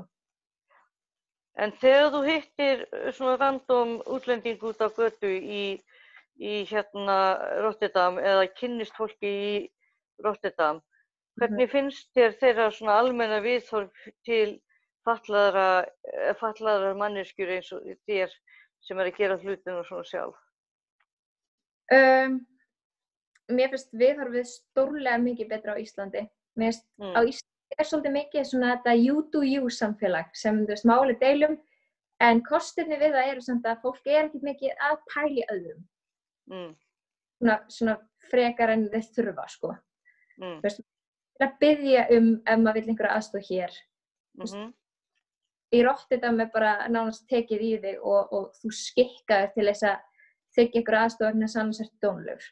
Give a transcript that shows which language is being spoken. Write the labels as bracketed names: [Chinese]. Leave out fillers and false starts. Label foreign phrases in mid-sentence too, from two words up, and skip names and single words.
[Icelandic] En þegar þú hittir svona random útlending út á götu í Rotterdam eða kynnist fólki í Rotterdam, Hvernig finnst þér þeirra svona almenna viðhorf til fatlaðrar manneskjur eins og þér sem að gera hlutina svona sjálf? Mér finnst viðhorfið stórlega mikið betra á Íslandi. Mér finnst á Íslandi svolítið mikið svona þetta [English] you do you [Icelandic] samfélag sem máli deilum, en kostirnir við það eru samt að fólk ekkert mikið að pæla í öðrum. Svona frekar en þeir þurfa, sko. Að biðja ef maður vill einhverja aðstoð hér. Í Rotterdam bara nánast tekið í þig og þú skikkaður til þess að þykja einhverja aðstoð vegna þess að annars ertu dónalegur.